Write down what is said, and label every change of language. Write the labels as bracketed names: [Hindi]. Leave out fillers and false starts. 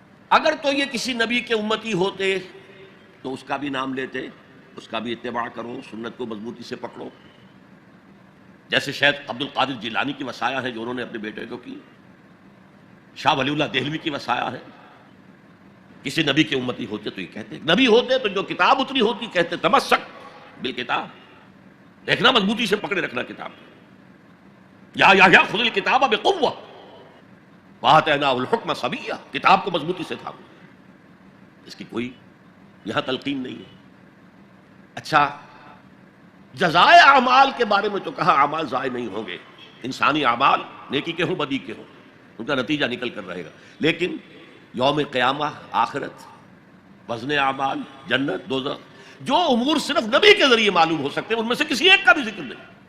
[Urdu] اگر تو یہ کسی نبی کے امتی ہوتے تو اس کا بھی نام لیتے، اس کا بھی اتباع کرو، سنت کو مضبوطی سے پکڑو، جیسے شیخ عبد القادر جیلانی کی وصایا ہے جو انہوں نے اپنے بیٹے کو کی، شاہ ولی اللہ دہلوی کی وصایا ہے. کسی نبی کے امتی ہوتے تو یہ کہتے، نبی ہوتے تو جو کتاب اتری ہوتی کہتے تمسک بالکتاب، دیکھنا مضبوطی سے پکڑے رکھنا کتاب. [Arabic] یا خذ الکتاب بقوہ وآتیناہ الحکم صبیہ، [Urdu] کتاب کو مضبوطی سے تھامو. اس کی کوئی یہاں تلقین نہیں ہے. اچھا، جزائے اعمال کے بارے میں تو کہا اعمال ضائع نہیں ہوں گے، انسانی اعمال نیکی کے ہوں بدی کے ہوں ان کا نتیجہ نکل کر رہے گا، لیکن یوم قیامہ، آخرت، وزن اعمال، جنت، دوزخ، جو امور صرف نبی کے ذریعے معلوم ہو سکتے ہیں ان میں سے کسی ایک کا بھی ذکر نہیں.